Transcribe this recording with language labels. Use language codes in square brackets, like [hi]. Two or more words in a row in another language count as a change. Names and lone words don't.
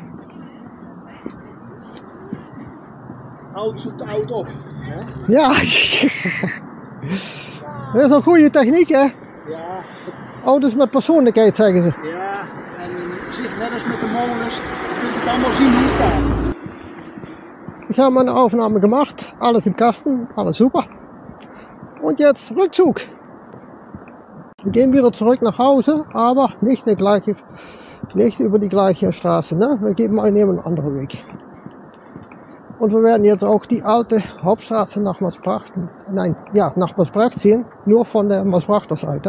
[nl] Oud zoekt oud op. Hè? Ja, dat is een goede techniek, hè? Ja, Auto's met persoonlijkheid, zeggen ze. ja, en zich net als met de molens, je kunt het allemaal zien hoe het gaat. [de] Ich habe meine Aufnahme gemacht, alles im Kasten, alles super. Und jetzt Rückzug. Wir gehen wieder zurück nach Hause, aber nicht über die gleiche Straße. Ne? Wir nehmen einen anderen Weg. Und wir werden jetzt auch die alte Hauptstraße nach Maasbracht, nach Maasbracht sehen, nur von der Maasbrachter Seite.